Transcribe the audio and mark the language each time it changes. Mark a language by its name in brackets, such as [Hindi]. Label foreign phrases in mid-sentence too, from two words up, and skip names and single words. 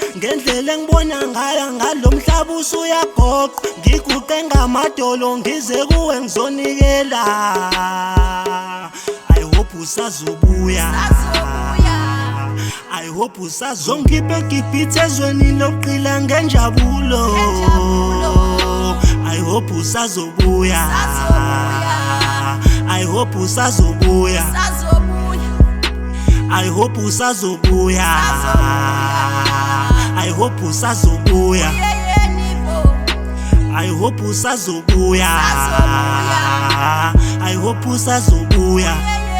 [Zulu] Ngendlela engibona ngayo ngalo mhlaba usuyagoqa. Ngiguqe ngamadolo ngize kuwe ngizonikela. [English] I hope [Zulu] usazobuya, [English] I hope [Zulu] usazongikhiphe gibhithe ezweni loqila ngenjabulo. [English] I hope usazobuya, I hope usazobuya, I hope usazobuya, I hope usazobuya, I hope usazobuya, I hope usazobuya.